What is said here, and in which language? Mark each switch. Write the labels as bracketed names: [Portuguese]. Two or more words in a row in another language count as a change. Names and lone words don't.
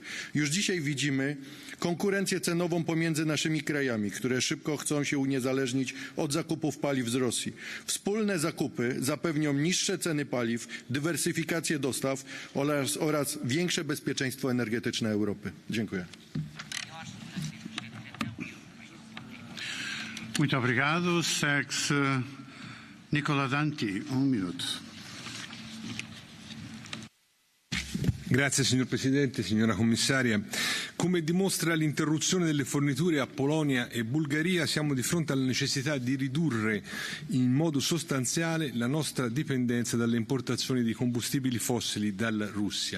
[Polish] Już dzisiaj widzimy konkurencję cenową pomiędzy naszymi krajami, które szybko chcą się uniezależnić od zakupów paliw z Rosji. Wspólne zakupy zapewnią niższe ceny paliw, dywersyfikację dostaw oraz większe bezpieczeństwo energetyczne Europy. Dziękuję. [Portuguese] Muito obrigado. Segue-se Nicola Danti. Minuto. [Italian] Grazie signor Presidente, signora Commissaria. Come dimostra l'interruzione delle forniture a Polonia e Bulgaria, siamo di fronte alla necessità di ridurre in modo sostanziale la nostra dipendenza dalle importazioni di combustibili fossili dalla Russia.